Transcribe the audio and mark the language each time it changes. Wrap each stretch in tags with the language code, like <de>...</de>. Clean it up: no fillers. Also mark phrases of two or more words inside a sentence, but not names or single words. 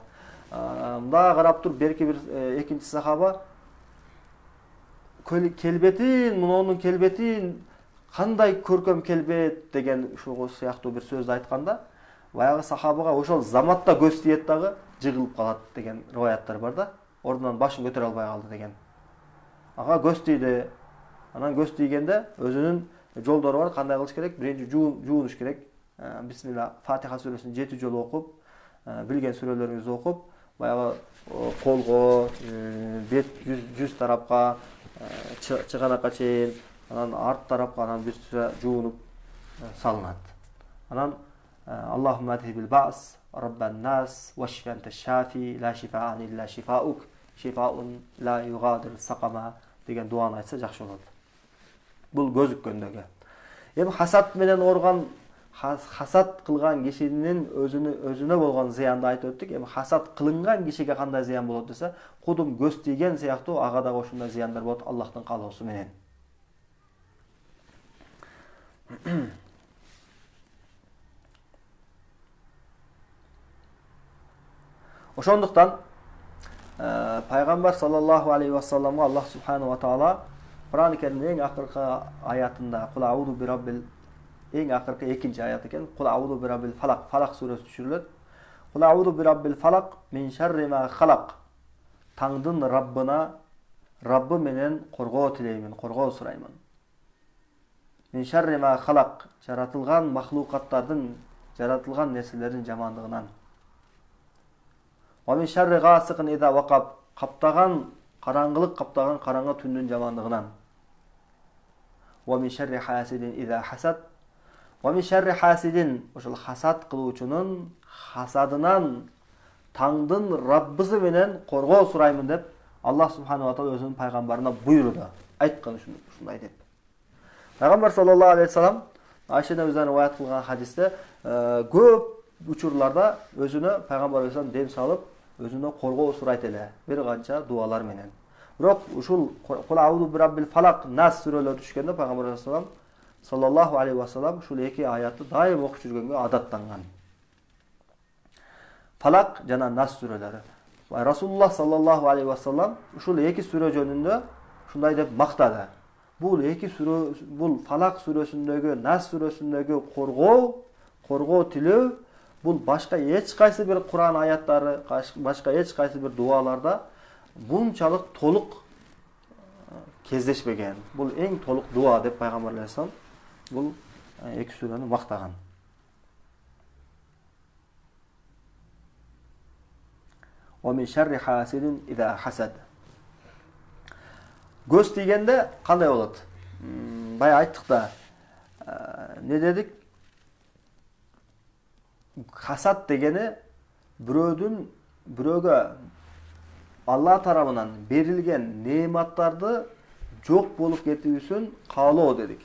<ky>Мында карап туруп берки бир экинчи сахаба келбетин, мунунун келбетин кандай көркөм келбет деген ушул сыяктуу бир сөздү айтканда, баягы сахабага ошол заматта көз тиет дагы жыгылып калат деген риваяттар бар да. Ордунан башын көтөрө албай калды деген. Ага көз тийди. Анан көз тийгенде өзүнүн жолдору бар, кандай кылыш керек? Биринчи жуунуш керек. Bismillah Fatiha surasını 7 жолу окуп, билген сүрөлөрүңүздү окуп, баягы колго, бет, жүз тарапка, чыганакка чейин, анан арт тарапка анан бир сүрө жуунуп салынат.</ky> <ar>Анан اللهم أذهب البأس رب الناس واشف أنت الشافي لا شفاء إلا شفاؤك شفاء لا يغادر سقما</ar> <ky>деген дуаны айтса жакшы болот. Бул көзүккөндөгө. Эми хасад менен орган, хасад кылган кишинин өзүнө болгон зыянды айтып өттүк. Эми хасад кылынган кишиге кандай зыян болот десе, кудум көз тийген сыяктуу ага да ошондой зыяндар болот Аллахтын каалоосу менен. Ошондуктан пайгамбар</ky> <ar>صلى الله عليه وسلم</ar> <ky>Аллах</ky> <ar>سبحانه وتعالى</ar> <ky>Кур'ан-ы Керимдин эң акыркы аятында</ky> <ar>قل أعوذ برب,</ar> <ky>эң акыркы экинчи аят экен,</ky> <ar>قل أعوذ برب الفلق,</ar> <ky>фалак сүрөсү түшүрүлөт.</ky> <ar>قل أعوذ برب الفلق من شر ما خلق.</ar> <ky>Таңдын Раббына, Раббы менен коргоо тилеймин, коргоо сураймын.</ky> <ar>من شر ما خلق,</ar> <ky>жаратылган махлукаттардын, жаратылган нерселердин жамандыгынан.</ky> <ar>ومن شر غاسق إذا وقب,</ar> <ky>каптаган караңгылык каптаган караңгы түндүн жамандыгынан.</ky> <ar>ومن شر حاسد إذا حسد. ومن شر حاسد,</ar> <ky>ошол хасад кылуучунун хасадынан таңдын Раббысы менен коргоо сураймын деп Аллах</ky> <ar>سبحانه وتعالى</ar> <ky>өзүнүн пайгамбарына буйруду. Айткан ушундай деп. Пайгамбар</ky> <ar>صلى الله عليه وسلم</ar> <ky>Айша небизен риваят кылган хадисте көп учурларда өзүнө пайгамбар алейхиссалам дем салып, өзүнө коргоо сурайт эле, бир канча дуалар менен. Бирок ушул</ky> <ar>قل أعوذ برب الفلق,</ar> <ky>нас сүрөлөрү түшкөндө пайгамбар алейхиссалам</ky> <ar>صلى الله عليه وسلم</ar> <ky>ушул эки аятты дайым окуп жүргөнгө адаттанган. Falak жана Нас сүрөлөрү. Расулуллах</ky> <ar>صلى الله عليه وسلم</ar> <ky>ушул эки сүрө жөнүндө шундай деп мактады. Бул эки сүрө, бул Falak сүрөсүндөгү, Нас сүрөсүндөгү коргоо тилөө, бул башка эч кайсы бир Кур'ан аяттары, башка эч кайсы бир дуаларда бунчалык толук кездешпеген. Бул эң толук дуа деп пайгамбар алейхиссалам бул эки сүрөнү мактаган.</ky> <ar>ومن شر حاسد إذا حسد.</ar> <ky>Göz тийгенде кандай болот? Бая айттык да. Не дедик? Хасад дегени бирөөгө Алла тарабынан берилген неаматтарды жок болуп кетүүсүн каалоо дедик.</ky>